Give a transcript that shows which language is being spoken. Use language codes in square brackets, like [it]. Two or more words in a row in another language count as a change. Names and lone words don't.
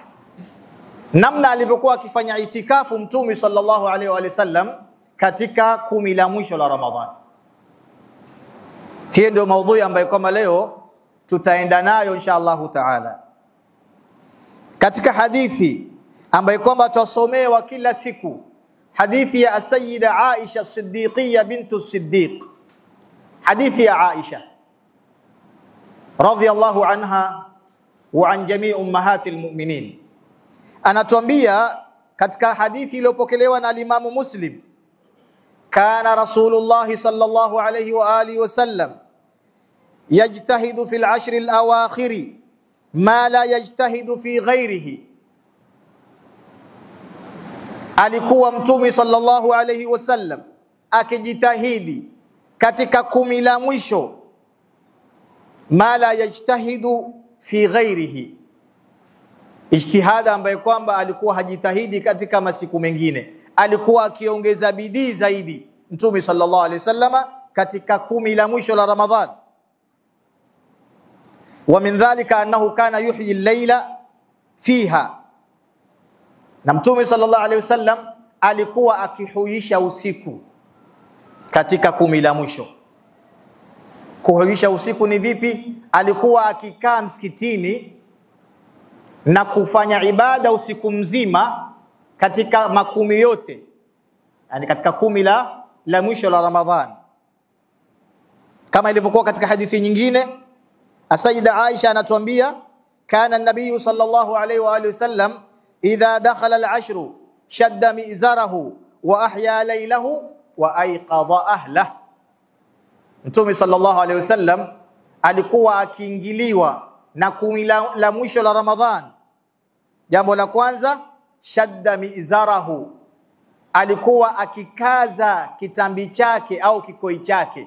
[sw] Namna alivyokuwa akifanya itikafu Mtume [ar] صلى الله عليه وسلم [sw] katika 10 la mwisho la Ramadhan. Hii ndio maudhui ambayo kama leo tutaenda nayo [ar] إن شاء الله تعالى. [sw] Katika hadithi ambayo kwamba tusomewa kila siku, hadithi ya Sayyida Aisha Siddiqiyya bintu Siddiq. Hadithi ya Aisha [ar] رضي الله عنها وعن جميع أمهات المؤمنين. [sw] Anatuambia katika hadithi iliyopokelewa na Imam Muslim, [ar] كان رسول الله صلى الله عليه وآله وسلم يجتهد في 10 الأواخر ما لا يجتهد في غيره. [sw] Alikuwa Mtume [ar] صلى الله عليه وسلم [sw] akijitahidi katika 10 la mwisho, [ar] ما لا يجتهد في غيره, [sw] ijtihada ambayo kwamba alikuwa hajitahidi katika masiku mengine, alikuwa akiongeza bidii zaidi Mtume [ar] صلى الله عليه وسلم [sw] katika 10 la mwisho la Ramadhan. [ar] ومن ذلك أنه كان يحيي الليل فيها, [sw] na Mtume [ar] صلى الله عليه وسلم [sw] alikuwa akihuisha usiku katika 10 la mwisho. Kuhuisha usiku ni vipi? Alikuwa akikaa msikitini na kufanya ibada usiku mzima katika 10 yote, yani katika 10 la mwisho la Ramadhan, kama ilivyokuwa katika hadithi nyingine. Sayyida Aisha anatuambia, [ar] كان النبي صلى الله عليه وآله وسلم إذا دخل العشر شد مئزره وأحيا ليله وأيقظ أهله. [sw] Mtume [ar] صلى الله عليه وسلم [sw] alikuwa akiingiliwa na 10 la mwisho la Ramadhan. Jambo la kwanza, [ar] شد مئزره, [sw] alikuwa akikaza kitambi chake au kikoi chake.